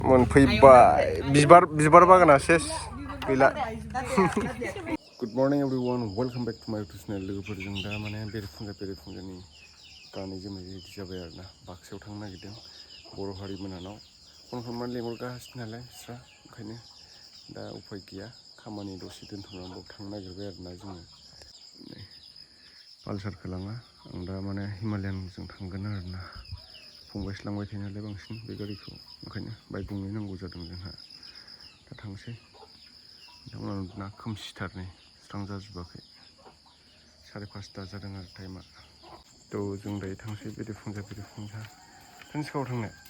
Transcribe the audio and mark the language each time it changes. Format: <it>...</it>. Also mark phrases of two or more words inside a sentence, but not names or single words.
<brx>मोनफैबाय बिबार बागाना सेस गैला</brx> <en>good morning everyone welcome back to my YouTube channel</en> <brx>लोगोफोरजों दा माने बेरेफुंजानि गानै जोमै रेडि जाबाय आरोना बाक्सायाव थांनो नागिरदों बर' हारि मोनानाव फन खालामनानै लेंहरगासिनो नालाय बिस्रा ओंखायनो दा उफाय गैया खामानि दसे दोनथ'नानै थांनो नागिरबाय आरोना जोङो पालसारखौ लाङा आं दा माने हिमालयानजों थांगोन आरोना फंबायसो लांबाय थायो नालाय बांसिन बे गारिखौ ओंखायनो बाइक गंनै नांगौ जादों जोंहा दा थांसै नोंथांमोना खोमसिथार नै स्रां जाजोबाखै 5:30 जादों आरो टाइमा थ' जों दायो थांसै बेरेफुंजा ट्रेन्सकाव थांनो</brx>